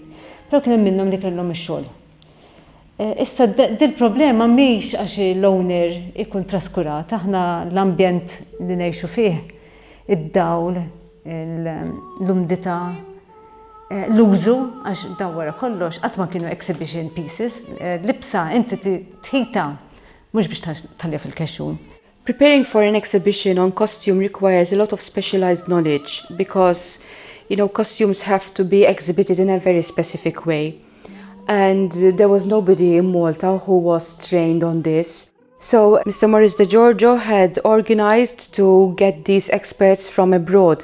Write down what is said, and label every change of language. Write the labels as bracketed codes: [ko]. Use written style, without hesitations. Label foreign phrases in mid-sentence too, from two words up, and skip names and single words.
[mt] Però kien hemm minnhom li kellhom ix-xogħol. Issa dil-problema mhix għax l-owner ikun traskurat, aħna l-ambjent li ngħixu fih, id-dawl, l-umdità, l-użu, għax daw wara kollox, qatt ma kienu [en] exhibition pieces, [mt] libsa inti tħita mhux biex tħallija fil-kexxun. [en] Preparing for an exhibition on costume requires a lot of specialized knowledge because, costumes have to be exhibited in a very specific way. And there was nobody in Malta who was trained on this. So Mr. Maurice De Giorgio had organized to get these experts from abroad.